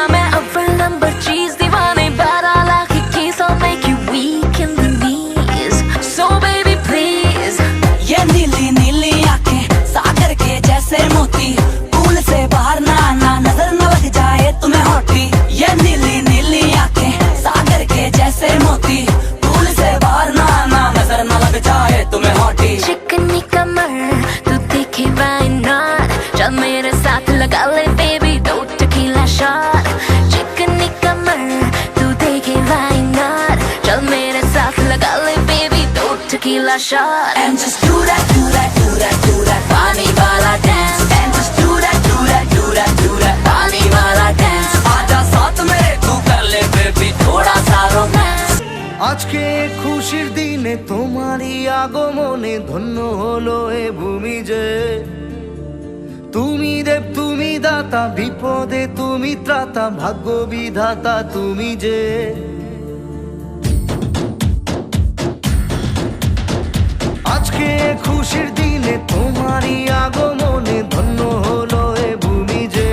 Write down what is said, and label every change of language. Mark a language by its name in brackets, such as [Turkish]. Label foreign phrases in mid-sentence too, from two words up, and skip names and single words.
[Hindi] मैं अव्वल नंबर चीज दीवाने, [English] but I like it keys, I'll make you weak in the knees, so baby please। [Hindi] ये नीली नीली आंखें सागर के जैसे मोती, पूल से बाहर ना आना नजर न लग जाए तुम्हें हॉटी। ये नीली नीली आंखें सागर के जैसे मोती, पूल से बाहर ना आना नजर न लग जाए तुम्हें हॉटी। चिकनी कमर तू दिखे [English] why not, [Hindi] चल मेरे साथ लगा ले baby 2 [English] tequila shot. [Hindi] चिकनी कमर तू देखे [English] why not, [Hindi] चल मेरे साथ लगा ले baby 2 [English] tequila shot. And just do that, do that, do that, do that [Hindi] पानी वाला [English] dance। And just do that, do that, do that, do that [Hindi] पानी वाला [English] dance। [Hindi] आजा साथ मेरे तू कर ले बेबी थोड़ा सा रोमांस। [Bangla] আজকে খুশির দিনে তোমারই আগমনে ধন্য হলো এ ভূমি যে। তুমি দেব তুমি দাতা, বিপদে তুমি ত্রাতা, ভাগ্য বিধাতা তুমি যে। আজকে খুশির দিনে তোমারই আগমনে ধন্য হলো এ ভূমি যে।